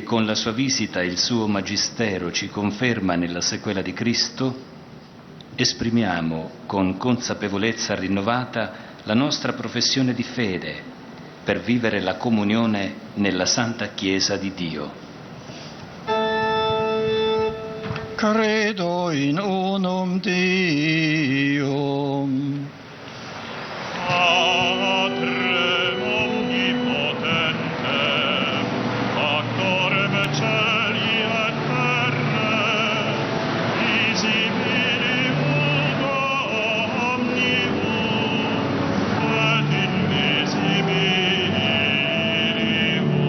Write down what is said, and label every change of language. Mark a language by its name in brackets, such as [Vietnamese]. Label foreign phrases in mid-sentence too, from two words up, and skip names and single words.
[Italian] con la sua visita e il suo magistero ci conferma nella sequela di Cristo, esprimiamo con consapevolezza rinnovata la nostra professione di fede per vivere la comunione nella Santa Chiesa di Dio. [Latin] Credo in unum Deum. Patrem omnipotente, factorem celi et terrae, visibilium omnium et invisibilium.